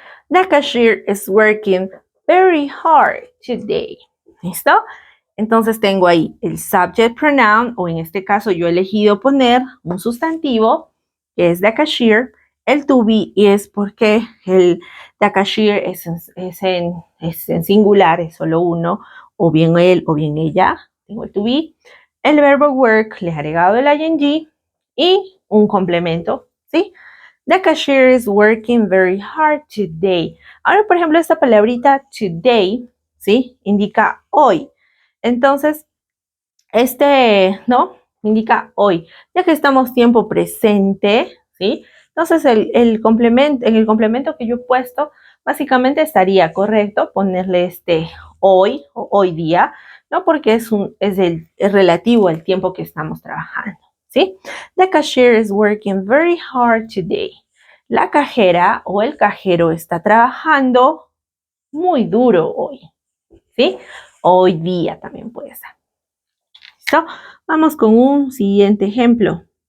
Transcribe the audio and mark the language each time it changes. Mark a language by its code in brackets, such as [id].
[en] The cashier is working very hard today. [es] ¿Listo? Entonces tengo ahí el subject pronoun, o en este caso yo he elegido poner un sustantivo, que es the cashier. El to be es porque the cashier es en singular, es solo uno, o bien él o bien ella. Tengo el to be. El verbo work, le he agregado el ing y un complemento, ¿sí? [en] The cashier is working very hard today. [es] Ahora, por ejemplo, esta palabrita today, ¿sí? Indica hoy. Entonces, ¿no? Indica hoy. Ya que estamos tiempo presente, ¿sí? Entonces, en el complemento que yo he puesto, básicamente estaría correcto ponerle hoy o hoy día, ¿no? Porque es relativo al tiempo que estamos trabajando, ¿sí? [en] The cashier is working very hard today. [es] La cajera o el cajero está trabajando muy duro hoy, ¿sí? Hoy día también puede ser. ¿Listo? Vamos con un siguiente ejemplo.